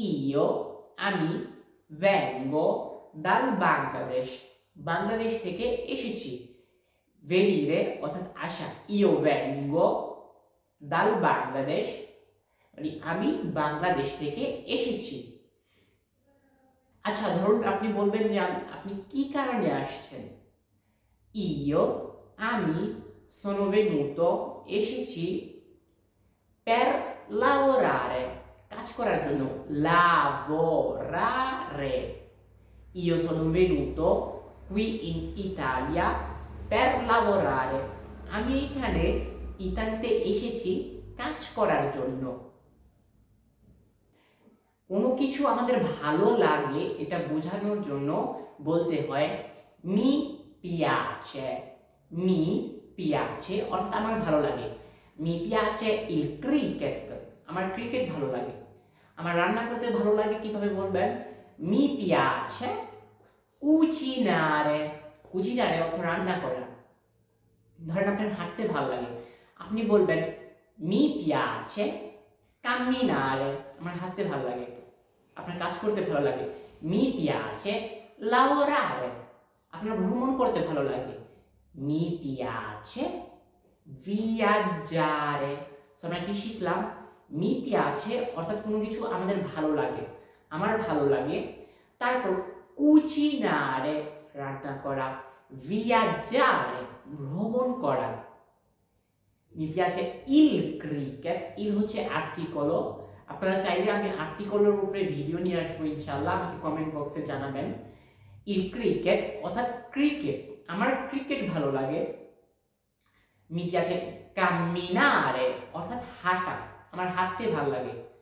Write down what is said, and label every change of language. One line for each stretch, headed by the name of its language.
Italian: io,
Bangla: আমি,
Italian: vengo dal Bangladesh,
Bangla: Bangladesh থেকে এসেছি।
Italian: venire
Bangla: অর্থাৎ আসা,
Italian: io vengo dal Bangladesh,
Bangla: মানে আমি বাংলাদেশ থেকে এসেছি। আচ্ছা ধরুন আপনি বলবেন যে আপনি কি কারণে আসছেন।
Italian: Io,
Bangla: আমি,
Italian: sono venuto,
Bangla: এসেছি,
Italian: per lavorare,
Bangla: কাজ করার জন্য,
Italian: lavorare. Io sono venuto qui in Italia per lavorare.
Bangla: আমি এখানে ইতালিতে এসেছি কাজ করার জন্য। কোনো কিছু আমাদের ভালো লাগে এটা বোঝানোর জন্য বলতে হয় মি piace,
Italian: mi piace
Bangla: অর্থাৎ আমার ভালো লাগে।
Italian: mi piace il cricket,
Bangla: আমার ক্রিকেট ভালো লাগে। আমার রান্না করতে ভালো লাগে কিভাবে বলবেন?
Italian: mi piace cucinare, cucinare
Bangla: অর্থ রান্না করা। ধরেন আপনার হাঁটতে ভালো লাগে, আপনি বলবেন
Italian: mi piace camminare,
Bangla: আমার হাঁটতে ভালো লাগে। আপনার কাজ করতে ভালো লাগে,
Italian: mi piace lavorare,
Bangla: আপনার ভ্রমণ করতে ভালো লাগে,
Italian: mi piace viaggiare।
Bangla: আমরা কি শিখলাম?
Italian: mi piace
Bangla: অর্থাৎ কোনো কিছু আমাদের ভালো লাগে, আমার ভালো লাগে, তারপর cucinare রান্না করা, viaggiare ভ্রমণ করা।
Italian: mi piace il cricket, il
Bangla: হচ্ছে আর্টিকল। আপনারা চাইলে আমি আর্টিকলের উপরে ভিডিও নিয়ে আসবো ইনশাআল্লাহ, আমাকে কমেন্ট বক্সে জানাবেন। il cricket অর্থাৎ ক্রিকেট, আমার ক্রিকেট ভালো লাগে।
Italian: mi piace camminare
Bangla: অর্থাৎ হাঁটা, আমার হাঁটতে ভালো লাগে।